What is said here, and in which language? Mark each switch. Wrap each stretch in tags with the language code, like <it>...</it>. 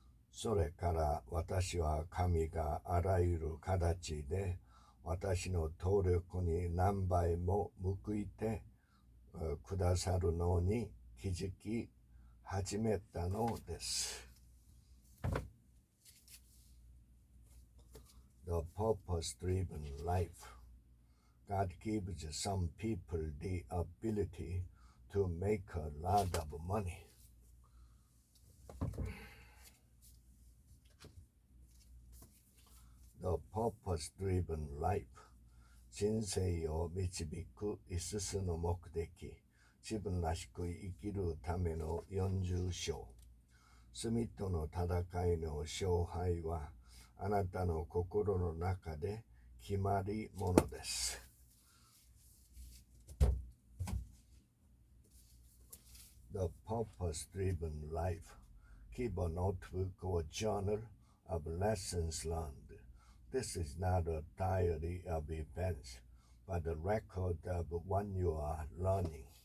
<ja>それから私は神があらゆる形で私の努力に何倍も報いてくださるのに気づき始めたのです。</ja> <en>The purpose-driven life. God gives some people the ability to make a lot of money. The purpose-driven life.</en> <ja>人生を導く5つの目的。自分らしく生きるための40章。罪との戦いの勝敗はあなたの心の中で決まりものです。</ja> <en>The purpose-driven life. Keep a notebook or journal of lessons learned. This is not a diary of events, but a record of what you are learning.</en>